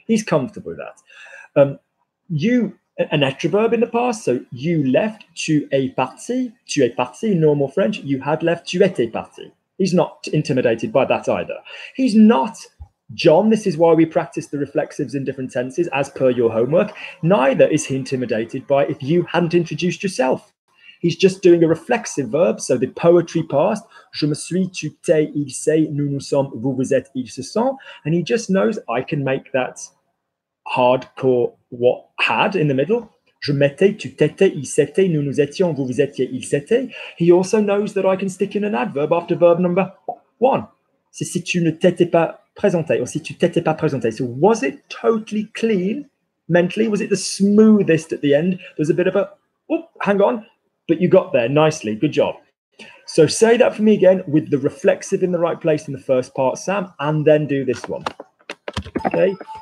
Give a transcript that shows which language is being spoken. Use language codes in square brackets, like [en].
[en] He's comfortable with that. You, an extra verb in the past, so you left, [fr] tu es parti, [en] normal French, you had left, [fr] tu étais parti. [en] He's not intimidated by that either. He's not, John, this is why we practice the reflexives in different tenses as per your homework. Neither is he intimidated by if you hadn't introduced yourself. he's just doing a reflexive verb, so the poetry past. [fr] Je me suis, tu t'es, il s'est, nous nous sommes, vous vous êtes, il se sont. [en] And he just knows I can make that hardcore what had in the middle. [fr] Je m'étais, tu t'étais, il s'était, nous nous étions, vous vous étiez, il s'était. [en] He also knows that I can stick in an adverb after verb number 1. [fr] C'est si tu ne t'étais pas présenté, or si tu t'étais pas présenté. [en] So was it totally clean mentally? Was it the smoothest at the end? There's a bit of a, oh, hang on, but you got there nicely. Good job. So say that for me again with the reflexive in the right place in the first part, Sam, and then do this one. Okay.